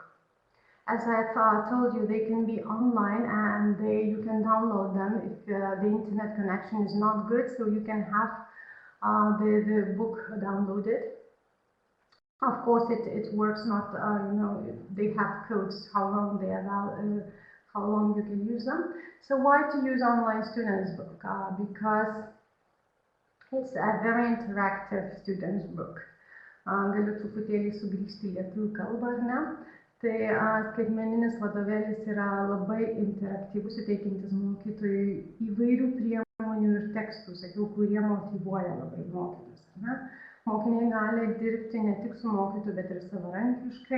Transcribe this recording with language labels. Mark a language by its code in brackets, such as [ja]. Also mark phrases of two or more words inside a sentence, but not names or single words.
[en] As I've told you, they can be online, and you can download them if the internet connection is not good, so you can have the book downloaded. Of course, it works not, they have codes, how long you can use them. So why to use online students book? Because it's a very interactive students book. [lt] Galiu truputėlį sugrįžti į lietuvių kalbą, ar ne? Tai skaitmeninis vadovėlis yra labai interaktyvus, suteikiantis mokytojui įvairių priemonių ir tekstų, sakiau, kurie motyvuoja labai mokytojus. Mokiniai gali dirbti ne tik su mokytoju, bet ir savarankiškai.